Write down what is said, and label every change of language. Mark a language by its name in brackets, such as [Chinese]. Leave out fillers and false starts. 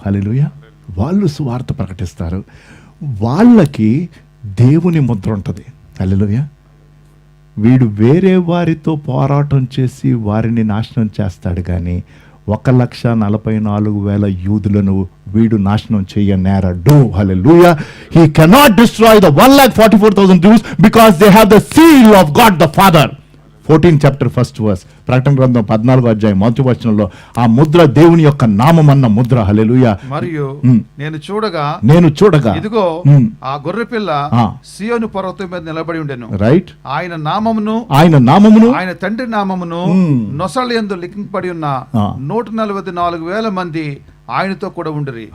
[Telugu] హల్లెలూయా. వాళ్ళు సువార్త ప్రకటిస్తారు. వాళ్ళకి దేవుని ముద్ర ఉంటుంది. హల్లెలూయా. వీడు వేరే వారితో పోరాటం చేసి వారిని నాశనం చేస్తాడు, కానీ 1,44,000 యూదులను వీడు నాశనం చేయనేరడు. హల్లెలూయా. [English] He cannot destroy the 1,44,000 Jews because they have the seal of God the Father. 14th chapter 1st verse. [Telugu] ప్రకటన గ్రంథం 14వ అధ్యాయం 1వ వచనంలో ఆ ముద్ర దేవుని యొక్క నామమన్న ముద్ర. హల్లెలూయా. మరియు నేను చూడగా ఇదిగో ఆ గొర్రె పిల్ల సియోను పర్వతం మీద నిలబడి ఉండెను. రైట్. ఆయన నామమును ఆయన తండ్రి నామమును నొసళ్ళ యందు లిఖింపబడి ఉన్న 144,000 మంది ఆయనతో కూడా ఉండిరి.